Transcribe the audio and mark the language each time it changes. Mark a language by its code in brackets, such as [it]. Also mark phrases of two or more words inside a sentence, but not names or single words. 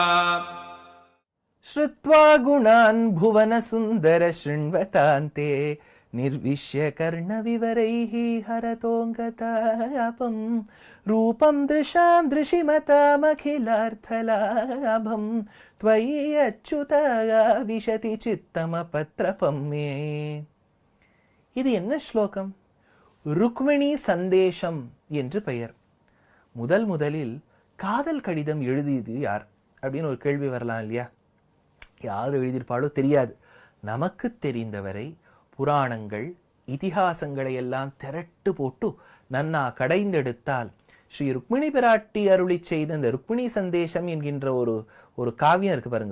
[sa] श्रुत्वा गुणान् भुवन सुन्दर शृण्वतान्ते निर्विश्य कर्णविवरैः हरतोऽङ्गतापं रूपं दृशां दृशिमतामखिलार्थलाभं त्वयि अच्युता विशति चित्तमपत्रपं मे. [ta] இது என்ன ஸ்லோகம்? ருக்மிணி சந்தேஷம் என்று பெயர். முதலில் காதல் கடிதம் எழுதியது யார் அப்படின்னு ஒரு கேள்வி வரலாம் இல்லையா? யார் எழுதியிருப்பாளோ தெரியாது. நமக்கு தெரிந்தவரை புராணங்கள் இதிகாசங்களை எல்லாம் திரட்டு போட்டு நன்னா கடைந்தெடுத்தால் ஸ்ரீ ருக்மிணி பிராட்டி அருளி செய்த இந்த ருக்மிணி சந்தேஷம் என்கின்ற ஒரு காவியம் இருக்கு பாருங்க.